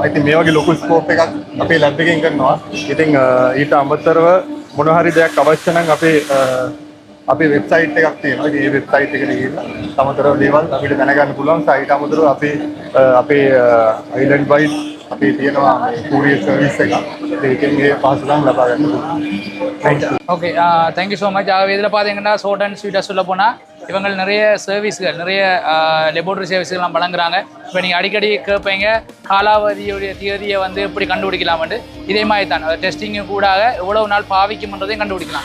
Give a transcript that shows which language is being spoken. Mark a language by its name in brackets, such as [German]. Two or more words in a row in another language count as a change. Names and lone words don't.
[Sinhala] ඉතින් මේ වගේ ලොකු ස්කෝප් එකක් අපේ ලැබ් එකෙන් කරනවා. ඉතින් ඊට අමතරව මොන හරි දෙයක් අවශ්‍ය නම් අපේ වෙබ්සයිට් එකක් තියෙනවා. ඉතින් මේ වෙබ්සයිට් එකට ගිහිල්ලා තමතරව දේවල් අපිට දැනගන්න පුළුවන්. සයිට් අමතරව අපේ අයිලන්ඩ් වයිඩ් අපේ තියෙනවා [English] courier service [Sinhala] එකක්. ඒකෙන් මේ පහසුකම් ලබා ගන්න පුළුවන්. [English] Okay, thank you so much. [Tamil] இதில் பார்த்தீங்கன்னா [English] short and sweet [Tamil] சொல்ல போனால் இவங்க நிறைய சர்வீஸ்கள், நிறைய [English] laboratory services [Tamil] வழங்குறாங்க. இப்போ நீங்கள் அடிக்கடி கேட்பீங்க காலாவதியுடைய தியரியை வந்து எப்படி கண்டுபிடிக்கலாம்ட்டு. இதே மாதிரி தான் டெஸ்டிங்கு கூட எவ்வளவு நாள் பாவிக்கும்ன்றதையும் கண்டுபிடிக்கலாம்.